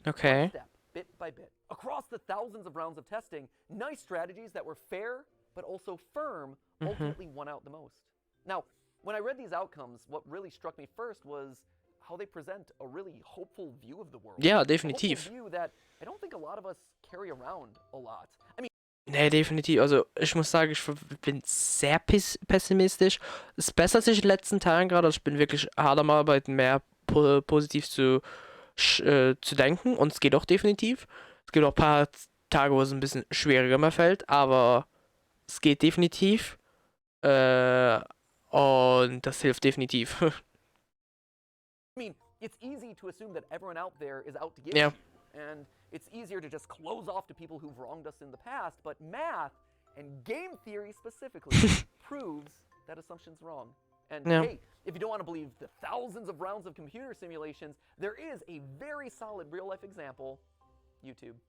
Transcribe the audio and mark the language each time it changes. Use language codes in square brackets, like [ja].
[en] One step, bit by bit. Across the thousands of rounds of testing, nice strategies that were fair but also firm ultimately won out the most. Now, when I read these outcomes, what really struck me first was how they present a really hopeful view of the world. [de] Ja, [en] A [de] definitiv. [en] hopeful view that I don't think a lot of us carry around a lot. I mean, [de] Nee, definitiv. Also, ich muss sagen, ich bin sehr pessimistisch. Es bessert sich in den letzten Tagen gerade. Also, ich bin wirklich hart am Arbeiten, mehr positiv zu denken. Und es geht auch definitiv. Es gibt auch ein paar Tage, wo es ein bisschen schwieriger mir fällt. Aber es geht definitiv. Und das hilft definitiv. [en] I mean, it's easy to assume that everyone out there is out to get you. And it's easier to just close off to people who've wronged us in the past, but math, and game theory specifically, proves that assumption's wrong. And hey, if you don't want to believe the thousands of rounds of computer simulations, there is a very solid real-life example, YouTube.